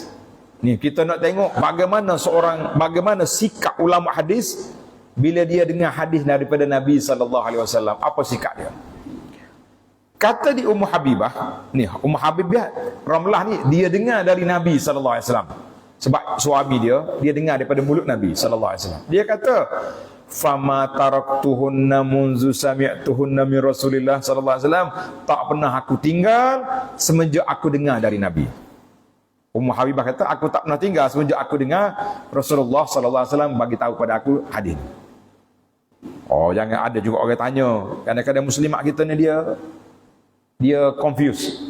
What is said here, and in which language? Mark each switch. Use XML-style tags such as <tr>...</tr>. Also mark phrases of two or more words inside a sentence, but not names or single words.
<ms>Ni kita nak tengok bagaimana sikap ulama hadis bila dia dengar hadis daripada Nabi SAW. Apa sikap dia? Kata di Ummu Habibah, ni Ummu Habibah Ramlah ni dia dengar dari Nabi SAW. Sebab suami dia dengar daripada mulut Nabi SAW. Dia kata,</ms> <ar>فما تركتهن منذ سمعتهن من رسول الله صلى الله عليه وسلم,</ar> <ms>tak pernah aku tinggal semenjak aku dengar dari Nabi. Ummu Habibah kata, aku tak pernah tinggal semenjak aku dengar Rasulullah</ms> <ar>صلى الله عليه وسلم</ar> <ms>bagi tahu pada aku hadis. Jangan ada juga orang tanya. Kadang-kadang muslimat kita ni dia confused.</ms>